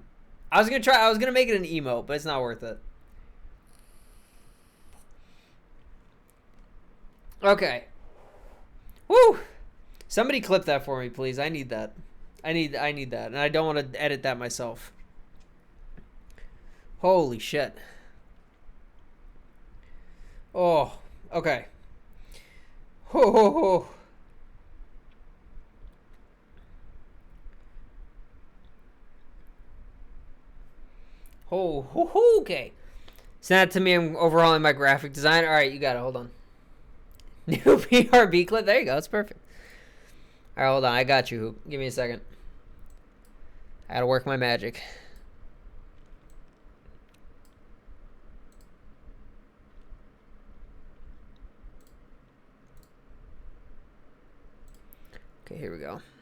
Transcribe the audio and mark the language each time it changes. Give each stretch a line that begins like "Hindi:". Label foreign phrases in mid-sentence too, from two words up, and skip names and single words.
English: I was gonna make it an emote, but it's not worth it. Okay. Woo! Somebody clip that for me, please. I need that. I need that, and I don't want to edit that myself. Holy shit. Oh, okay. Ho ho ho. Oh, ho, ho, okay. Send that to me. I'm overhauling my graphic design. All right, you got it. Hold on. New PRB clip. There you go. It's perfect. All right, hold on. I got you. Give me a second. I gotta work my magic. Okay, here we go.